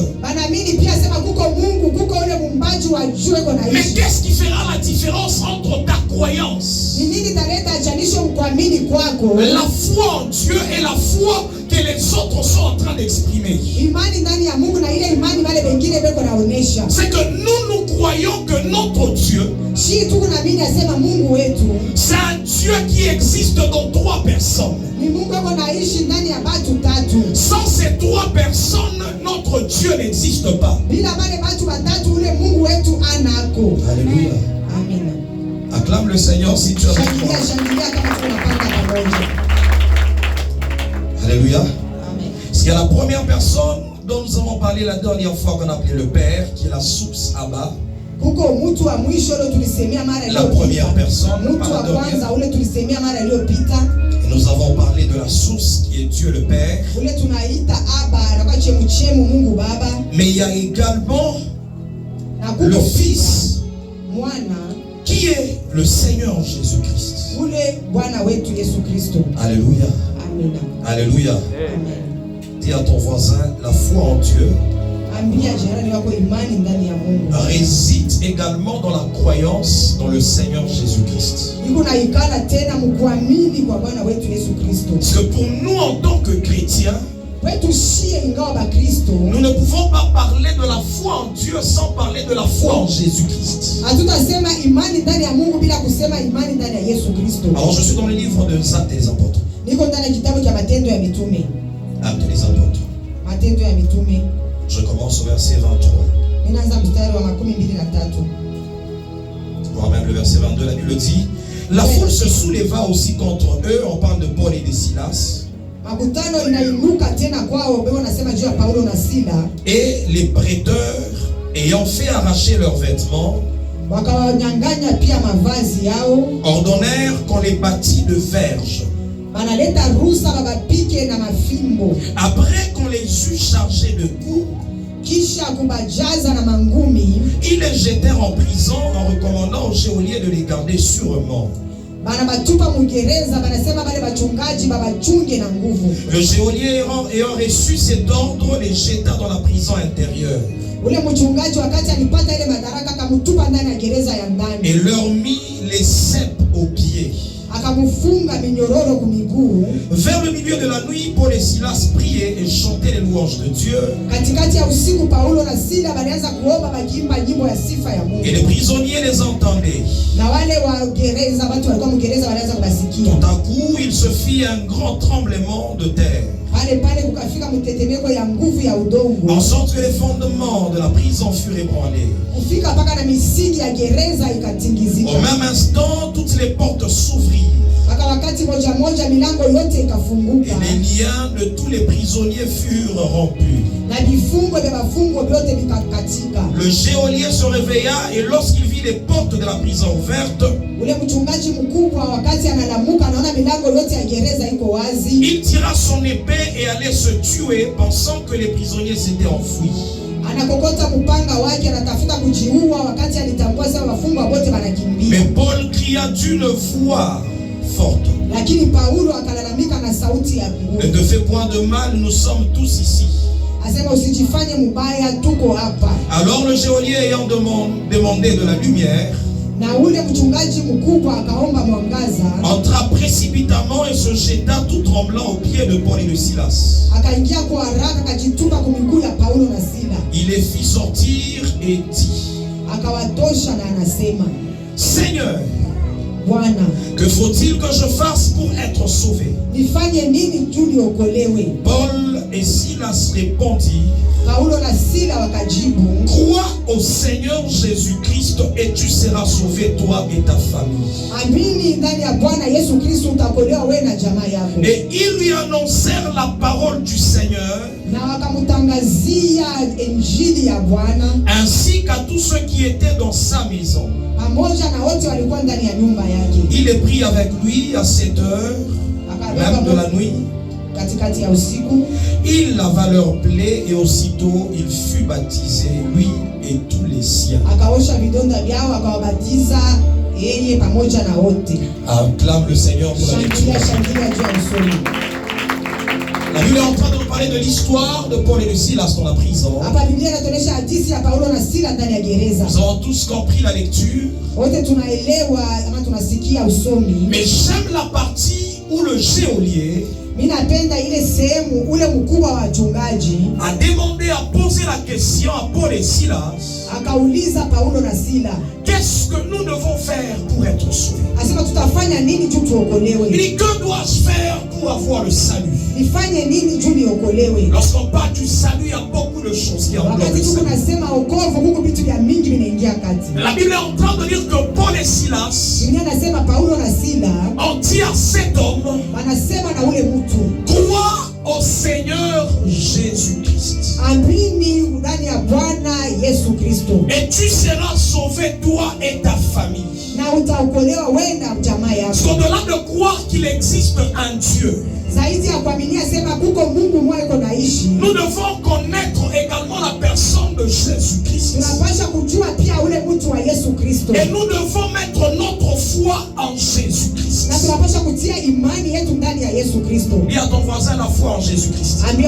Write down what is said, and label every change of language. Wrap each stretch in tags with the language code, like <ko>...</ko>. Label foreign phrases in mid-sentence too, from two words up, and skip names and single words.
<sw>Wanaamini pia sema kuko Mungu, kuko ule muumbaji wa juu iko Mais naishi.</sw> <fr>qu'est-ce qui fera la différence entre ta croyance,</fr> <sw>Ni nini taleta chanisho mkuamini kwako?</sw> <fr>la foi en Dieu et la foi que les autres sont en train d'exprimer?</fr> <sw>Imani ndani ya Mungu na ile imani wale wengine beko naonesha.</sw> <fr>C'est que nous croyons que notre Dieu,</fr> <sw>Shi tuko naamini asema Mungu wetu</sw> <fr>c'est un Dieu qui existe dans trois personnes.</fr> <sw>ni Mungu iko naishi ndani ya batu tatu.</sw> <fr>Sans ces trois personnes, notre Dieu n'existe pas.</fr> <sw>Bila wale batu batatu ule Mungu wetu anako. Alléluia. Amina.</sw> <fr>Acclame le Seigneur si tu as</fr> <sw>Shangilia, foi. shangilia kama tunapanga pamoja.</sw> <fr>Alléluia. Amen. Parce qu'il y a la première personne dont nous avons parlé la dernière fois qu'on appelait le Père, qui est la source Abba.</fr> <sw>Kuko mtu wa mwisho ule tulisemia mara</sw> <fr>La première personne,</fr> <sw>Mtu wa</sw> <fr>pas la</fr> <sw>kwanza ule tulisemia mara iliyopita.</sw> <fr>Et nous avons parlé de la source qui qui est Dieu le Père.</fr> <sw>ule tunaita Aba anakuwa chemuchemu Mungu Baba,</sw> <fr>Mais il y a également</fr> <sw>na le kuko Fils mwana</sw> <fr>qui est le Seigneur Jésus-Christ.</fr> <sw>ule Bwana wetu Yesu Kristo. Alléluia. Amina.</sw> <fr>Alléluia. Amen. Dis à ton voisin, la foi en Dieu</fr> <sw>Ambia jirani wako imani ndani ya Mungu</sw> <fr>réside également dans la croyance dans le Seigneur Jésus-Christ.</fr> <sw>iko na ikala tena mkuamini kwa Bwana wetu Yesu Kristo.</sw> <fr>Parce que pour nous en tant que chrétiens,</fr> <sw>Wetu shie ingawa ba Kristo,</sw> <fr>nous ne pouvons pas parler de la foi en Dieu sans parler de la foi en Jésus-Christ.</fr> <sw>hatutasema imani ndani ya Mungu bila kusema imani ndani ya Yesu Kristo.</sw> <fr>Alors je suis dans le livre des Actes des Apôtres.</fr> <sw>Niko ndani ya kitabu cha Matendo ya Mitume.</sw> <fr>Actes des Apôtres.</fr> <sw>Matendo ya Mitume.</sw> <fr>Je commence au verset 23.</fr> <sw>Ninaanza mstari wa 23.</sw> <fr>Voire même le verset 22, la Bible dit: la foule se souleva aussi contre eux. On parle de Paul et de Silas.</fr> <sw>Makutano inainuka tena kwao, bebo nasema juu ya Paulo na Sila.</sw> <fr>Et les prêteurs, ayant fait arracher leurs vêtements,</fr> <sw>wakawanyang'anya pia mavazi yao,</sw> <fr>ordonnèrent qu'on les bâtît de verges.</fr> <sw>banaleta rusa babapike na mafimbo.</sw> <fr>Après qu'on les eut chargés de coups,</fr> <sw>kisha kubajaza na mangumi,</sw> <fr>ils les jetèrent en prison en recommandant aux geôliers de les garder sûrement.</fr> <sw>bana batupa mugereza, banasema bale bachungaji babachunge na nguvu.</sw> <fr>Le geôlier ayant reçu cet ordre les jeta dans la prison intérieure.</fr> <sw>Ule mchungaji wakati alipata ile madaraka akamutupa ndani ya gereza ya ndani.</sw> <fr>Et leur mit les ceps aux pieds.</fr> <sw>Akamufunga minyororo kumiguu.</sw> <fr>Vers le milieu de la nuit, Paul et Silas priaient et chantaient les louanges de Dieu.</fr> <sw>Katikati ya usiku Paulo na Sila balianza kuomba bakiimba nyimbo ya sifa ya Mungu.</sw> <fr>Et les prisonniers les entendaient.</fr> <sw>Na wale wa gereza, watu walikuwa mgereza walianza kubasikia.</sw> <fr>Tout à coup, il se fit un grand tremblement de terre.</fr> <sw>Pale kukafika mtetemeko ya nguvu ya udongo.</sw> <fr>En sorte que les fondements de la prison furent ébranlés.</fr> <sw>Kufika paka na misingi ya gereza ikatingizika.</sw> <fr>Au même instant, toutes les portes s'ouvrirent.</fr> <sw>Paka wakati moja moja milango yote ikafunguka.</sw> <fr>Et les liens de tous les prisonniers furent rompus.</fr> <sw>Na vifungo vya mafungo vyote vikakatika.</sw> <fr>Le geôlier se réveilla et lorsqu'il vit les portes de la prison ouvertes,</fr> <sw>ule mchungaji mkubwa wakati analamuka anaona milango yote ya gereza iko wazi.</sw> <fr>Il tira son épée et allait se tuer pensant que les prisonniers s'étaient enfouis.</fr> <sw>Anakokota mpanga wake anatafuta kujiua wakati alitambua sasa wafungwa wote wanakimbia.</sw> <fr>Mais Paul cria d'une voix forte:</fr> <sw>lakini Paulo akalalamika na sauti ya nguvu.</sw> <fr>Ne te fais point de mal, nous sommes tous ici.</fr> <sw>Asema usijifanye mubaya, tuko hapa.</sw> <fr>Alors le geôlier ayant demandé de la lumière,</fr> <sw>na ule mchungaji mkubwa akaomba mwangaza,</sw> <fr>entra précipitamment et se jeta tout tremblant aux pieds de Paul et de Silas.</fr> <sw>Akaingia kwa haraka akajitupa kwa miguu ya Paulo na Sila.</sw> <fr>Il les fit sortir et dit:</fr> <sw>akawatosha na anasema, Seigneur, Bwana,</sw> <fr>que faut-il que je fasse pour être sauvé?</fr> <sw>nifanye nini juu niokolewe?</sw> <fr>Paul et Silas répondirent:</fr> <sw>Paulo na Sila wakajibu,</sw> <fr>crois au Seigneur Jésus-Christ et tu seras sauvé, toi et ta famille.</fr> <sw>amini ndani ya Bwana Yesu Kristo utakolewa wewe na jamaa yako.</sw> <fr>Et ils lui annoncèrent la parole du Seigneur,</fr> <sw>na wakamtangazia injili ya Bwana,</sw> <fr>ainsi qu'à tous ceux qui étaient dans sa maison.</fr> <sw>pamoja na wote walikuwa ndani ya nyumba yake.</sw> <fr>Il les prit avec lui à cette heure même de la nuit.</fr> <sw>Katikati ya usiku</sw> <fr>Il lava leurs plaies et aussitôt il fut baptisé, lui et tous les siens.</fr> <sw>akaosha vidonda vyao akawabatiza yeye pamoja na wote.</sw> <fr>Acclame le Seigneur pour la lecture.</fr> <sw>Shangilia juu ya usomi.</sw> <fr>La Bible est en train de nous parler de l'histoire de Paul et de Silas dans la prison.</fr> <sw>Hapa Biblia inatuonyesha hadithi ya Paulo na Sila ndani ya gereza.</sw> <fr>Nous avons tous compris la lecture.</fr> <sw>Wote tunaelewa ama tunasikia usomi.</sw> <fr>Mais j'aime la partie où le geôlier</fr> <sw>Mimi napenda ile sehemu ule mkubwa wa wachungaji</sw> <fr>a demandé à poser la question à Paul et Silas:</fr> <sw>akauliza Paulo na Sila,</sw> <fr>qu'est-ce que nous devons faire pour être sauvés?</fr> <sw>asema tutafanya nini juu tuokolewe?</sw> <fr>Il dit: que dois-je faire pour avoir le salut?</fr> <sw>Nifanye nini juu niokolewe?</sw> <fr>Lorsqu'on parle du salut, il y a beaucoup de choses qui englobent</fr> <sw>Wakati le tuko salut. nasema wokovu, huko vitu vya mingi vinaingia kati.</sw> <fr>La Bible est en train de dire que Paul et Silas</fr> <sw>Biblia nasema Paulo na Sila</sw> <fr>ont dit à cet homme:</fr> <sw>wanasema na ule mtu,</sw> <fr>crois au Seigneur Jésus-Christ</fr> <sw>amini ndani ya Bwana Yesu Kristo</sw> <fr>et tu seras sauvé, toi et ta famille.</fr> <sw>na utaokolewa wewe na jamaa Parce yako.</sw> <fr>qu'au-delà de croire qu'il existe un Dieu,</fr> <sw>Zaidi ya kuaminia</sw> <fr>Nous devons connaître également la personne de Jésus-Christ. Et nous devons mettre notre foi en Jésus-Christ. Dis à ton voisin la foi en Jésus-Christ.</fr>